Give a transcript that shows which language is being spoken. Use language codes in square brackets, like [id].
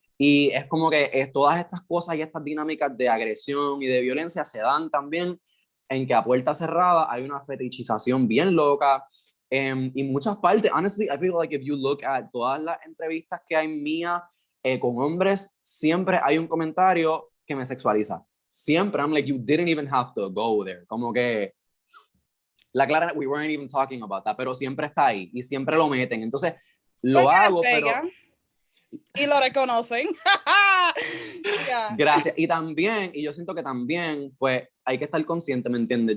[es] Y es como que todas estas cosas y estas dinámicas de agresión y de violencia se dan también en que a puerta cerrada hay una fetichización bien loca. Y muchas partes, [en] honestly, I feel like if you look at [es] todas las entrevistas que hay mías con hombres, siempre hay un comentario que me sexualiza. [en] Siempre, I'm like, you didn't even have to go there. [es] Como que la clara, [en] we weren't even talking about that, [es] pero siempre está ahí y siempre lo meten. Entonces, lo hago, pero... Y lo reconocen. Yeah. Gracias. Y también, y yo siento que también, pues, hay que estar consciente, ¿me entiendes?